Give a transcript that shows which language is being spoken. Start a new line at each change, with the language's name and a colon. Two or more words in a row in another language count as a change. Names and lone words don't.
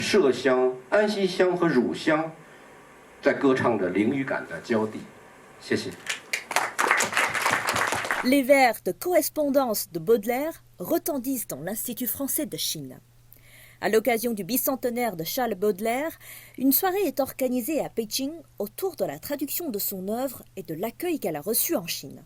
Chinese: 麝香、安息香和乳香在歌唱着灵与感的交地。谢谢。
French: Les vers de correspondance de Baudelaire retentissent dans l'Institut français de Chine. À l'occasion du bicentenaire de Charles Baudelaire, une soirée est organisée à Pékin autour de la traduction de son œuvre et de l'accueil qu'elle a reçu en Chine.